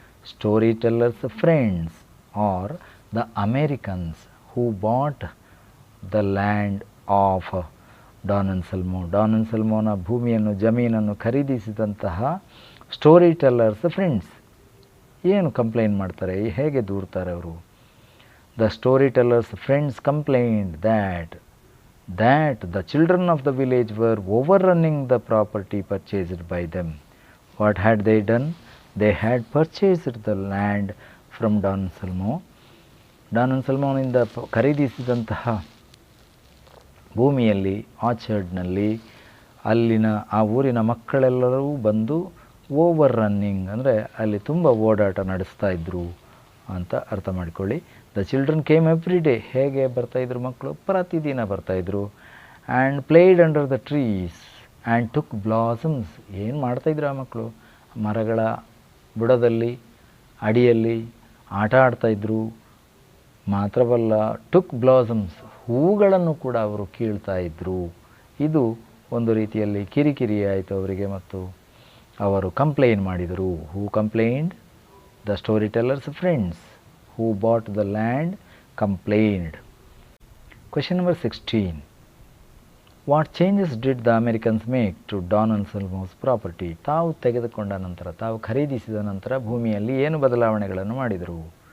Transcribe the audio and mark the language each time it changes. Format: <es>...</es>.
<en>Story tellers friends are the Americans who bought the land of Don Anselmo.</en> <kn>Don ಅನ್ಸಲ್ಮೋನ ಭೂಮಿಯನ್ನು, ಜಮೀನನ್ನು ಖರೀದಿಸಿದಂತಹ story tellers friends ಏನು complaint ಮಾಡ್ತಾರೆ, ಹೇಗೆ ದೂರ್ತಾರೆ ಅವರು?</kn> <en>The story tellers friends complaint that the children of the village were overrunning the property purchased by them. What had they done? They had purchased the land from Don Anselmo.</en> <kn>Don ಅನ್ಸಲ್ಮೋನಿಂದ ಖರೀದಿಸಿದಂತಹ ಭೂಮಿಯಲ್ಲಿ, ಆರ್ಚರ್ಡ್ನಲ್ಲಿ, ಅಲ್ಲಿನ ಆ ಊರಿನ ಮಕ್ಕಳೆಲ್ಲರೂ ಬಂದು over running ಅಂದರೆ ಅಲ್ಲಿ ತುಂಬ ಓಡಾಟ ನಡೆಸ್ತಾ ಇದ್ದರು ಅಂತ ಅರ್ಥ ಮಾಡಿಕೊಳ್ಳಿ.</kn> <en>The children came every day.</en> <kn>ಹೇಗೆ ಬರ್ತಾಯಿದ್ರು ಮಕ್ಕಳು? ಪ್ರತಿದಿನ ಬರ್ತಾಯಿದ್ರು.</kn> <en>And played under the trees and took blossoms.</en> <kn>ಏನು ಮಾಡ್ತಾಯಿದ್ರು ಆ ಮಕ್ಕಳು? ಮರಗಳ ಬುಡದಲ್ಲಿ, ಅಡಿಯಲ್ಲಿ ಆಟ ಆಡ್ತಾಯಿದ್ರು. ಮಾತ್ರವಲ್ಲ,</kn> <en>took blossoms,</en> <kn>ಹೂಗಳನ್ನು ಕೂಡ ಅವರು ಕೀಳ್ತಾ ಇದ್ದರು. ಇದು ಒಂದು ರೀತಿಯಲ್ಲಿ ಕಿರಿಕಿರಿ ಆಯಿತು ಅವರಿಗೆ ಮತ್ತು ಅವರು ಕಂಪ್ಲೇಂಟ್ ಮಾಡಿದರು.</kn> <en>Who complained? The story tellers friends who bought the land complained. Question number 16. What changes did the Americans make to Don Anselmo's property?</en> <kn>ತಾವು ತೆಗೆದುಕೊಂಡ ನಂತರ, ತಾವು ಖರೀದಿಸಿದ ನಂತರ ಭೂಮಿಯಲ್ಲಿ ಏನು ಬದಲಾವಣೆಗಳನ್ನು ಮಾಡಿದರು?</kn>